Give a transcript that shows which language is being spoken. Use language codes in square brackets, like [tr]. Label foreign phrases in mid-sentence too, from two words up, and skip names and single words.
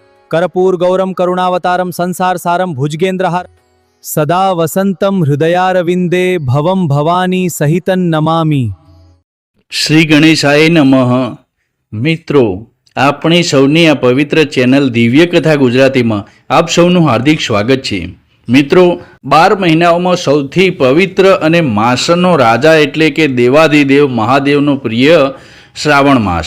[sa] कर्पूर गौरम करुणावतारम संसार सारम भुजगेन्द्रहार सदा वसंतम हृदयारविंदे भवम भवानी सहितन नमामि। શ્રી ગણેશાય નમઃ। [gu] મિત્રો, આપણી સૌની આ પવિત્ર ચેનલ દિવ્ય કથા ગુજરાતીમાં આપ સૌનું હાર્દિક સ્વાગત છે। મિત્રો, 12 મહિનાઓમાં સૌથી પવિત્ર અને માસનો રાજા એટલે કે દેવાધિદેવ મહાદેવનો પ્રિય શ્રાવણ માસ।